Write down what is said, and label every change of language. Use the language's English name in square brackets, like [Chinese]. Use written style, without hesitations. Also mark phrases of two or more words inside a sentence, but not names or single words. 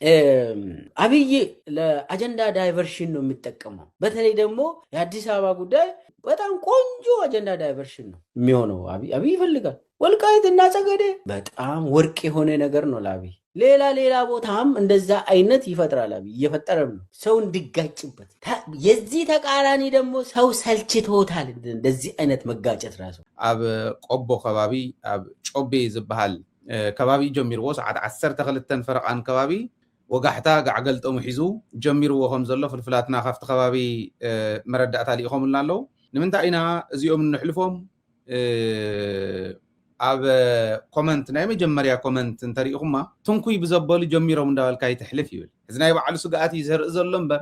[Amharic] አብይ ለአጀንዳ ዳይቨርሽን ነው የሚጠቀመው። በተለይ ደግሞ የአዲስ አበባ ጉዳይ በጣም ቆንጆ [English] agenda diversion [Amharic] ነው የሚሆነው። አብይ ይፈልጋል። ወልቃይት እና ጸገዴ በጣም ወርቅ የሆነ ነገር ነው ለአብይ። ሌላ ቦታም እንደዛ አይነት ይፈጥራል አብይ፣ እየፈጠረም ነው ሰው እንዲጋጭበት። የዚህ ተቃራኒ ደግሞ ሰው ሰልችቶታል እንደዚህ አይነት መጋጨት ራሱ። [Tigrinya] ኣብ ቆቦ ከባቢ ኣብ ጮቤ ዝበሃል ከባቢ ጀሚርዎ ሰዓት 12 ፈረቃን ከባቢ ወጋሕታ ጋዕገልጦም ሒዙ ጀሚርዎ ከም ዘሎ ፍልፍላትና ካብቲ ከባቢ መረዳእታ ሊኢኾምልና ኣለዉ ንምንታይ ኢና እዚኦም ንሕልፎም ኣብ ኮመንት ናይ መጀመርያ ኮመንት እንተሪኢኹማ ትንኩይ ብዘበሉ ጀሚሮም እንዳበልካ ይትሕልፍ ይብል እዚ ናይ ባዕሉ ስግኣት እዩ ዘርኢ ዘሎ እምበር